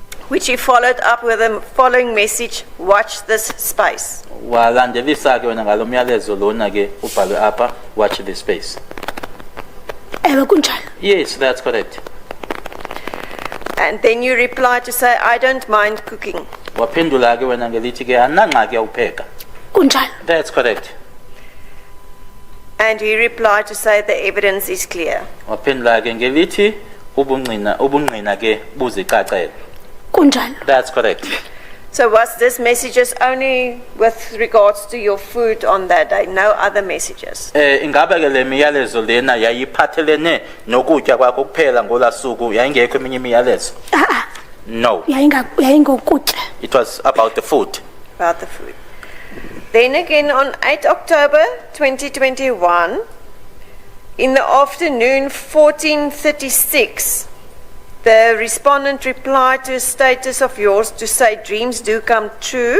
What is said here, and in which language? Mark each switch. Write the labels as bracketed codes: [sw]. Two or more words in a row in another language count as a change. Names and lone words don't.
[en] which he followed up with the following message, watch this space. [xh] walandelisa ke wena ngalo myalezo lona ke ubhalwe apha, [en] watch this space. [xh] Ewe kunjalo. [en] Yes, that's correct. And then you reply to say, I don't mind cooking. [xh] Waphendula ke wena ngelithi ke anangxaki yawupheka. Kunjalo. [en] That's correct. And he replied to say the evidence is clear. [xh] Waphendula ke ngelithi ubungqina ke buzicacela. Kunjalo. [en] That's correct. So was this messages only with regards to your food on that day, no other messages? [xh] Ingabe ke le miyalezo lena yayiphathelene nokutya kwakho kuphela ngolasuku, yayingekho eminye imiyalezo? [en] No. [xh] Yayingokutya. [en] It was about the food. About the food. Then again on 8 October 2021, in the afternoon, 14:36, the respondent replied to a status of yours to say dreams do come true.